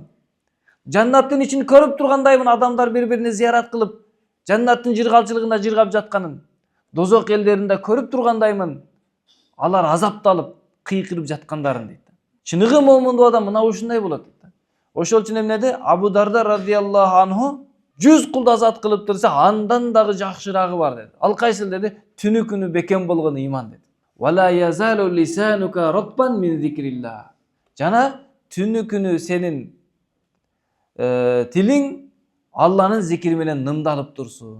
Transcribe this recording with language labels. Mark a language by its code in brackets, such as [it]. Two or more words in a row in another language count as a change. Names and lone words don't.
[ky] Жаннаттын ичин көрүп тургандаймын, адамдар бири-бирини зыярат кылып, жаннаттын жыргалчылыгында жыргап жатканын. Дозок элдеринде көрүп тургандаймын, алар азапталып, кыйкырып жаткандарын дейт. Чыныгы момун адам мына ушундай болот дейт. Ошол үчүн эмнеди? Абу Дарда [ar] رضي الله عنه [ky] 100 кулду азат кылып турса, андан дагы жакшырагы бар деди. Ал кайсыл деди? Түнү күнү бекем болгон ыйман деди. [ar] ولا يزال لسانك رطبا من ذكر الله. [ky] Жана түнү күнү сенин тилиң Алланын зикри менен нымдалып турсун.